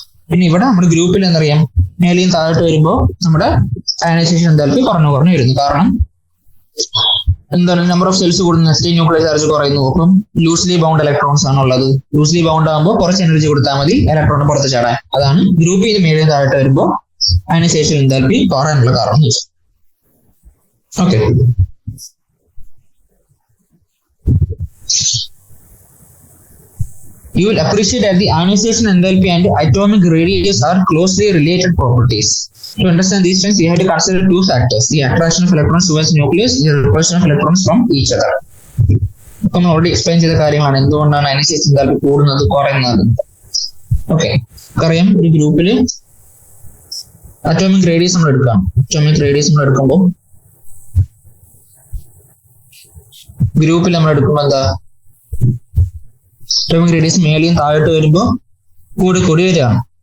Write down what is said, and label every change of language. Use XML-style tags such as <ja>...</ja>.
<ml>പിന്നെ ഇവിടെ നമ്മുടെ ഗ്രൂപ്പിൽ എന്തറിയാം, മേലെയും താഴോട്ട് വരുമ്പോൾ നമ്മുടെ അയനൈസേഷൻ എന്താൽപ്പി കുറഞ്ഞു വരുന്നു. കാരണം എന്താണ്, നമ്പർ ഓഫ് സെൽസ് കൂടുന്ന ന്യൂക്ലിയർ ചാർജ് കുറയുന്നു. അപ്പം ലൂസ്ലി ബൗണ്ട് ഇലക്ട്രോൺസ് ആണ് ഉള്ളത്. ലൂസ്ലി ബൗണ്ട് ആകുമ്പോൾ കുറച്ച് എനർജി കൊടുത്താൽ മതി ഇലക്ട്രോൺ പുറത്ത് ചാടാൻ. അതാണ് ഗ്രൂപ്പിൽ നിന്ന് മേലെയും താഴോട്ട് വരുമ്പോൾ അയനൈസേഷൻ എന്താൽപ്പി കുറയാനുള്ള കാരണം എന്ന് വെച്ചാൽ.</ml> <en>Okay, you will appreciate that the ionization enthalpy and atomic radius are closely related properties. To understand these things, you have to consider two factors: the attraction of electrons towards nucleus, the repulsion of electrons from each other.</en> <ml>നമ്മൾ already explain ചെയ്ത കാര്യങ്ങളാണ് എന്തുകൊണ്ടാണ് ionisation എന്താൽപ്പി കൂടുന്നത് കുറയുന്നത്. Okay, നമുക്കറിയാം ഒരു ഗ്രൂപ്പിൽ atomic radius നമ്മൾ എടുക്കാം. അറ്റോമിക് റേഡിയസ് നമ്മൾ എടുക്കുമ്പോൾ ഗ്രൂപ്പിൽ നമ്മൾ എടുക്കുമ്പോൾ എന്താ, അറ്റോമിക് റേഡിയസ് മേലെയും താഴോട്ട് വരുമ്പോൾ കൂടി വരികയാണ്.</ml>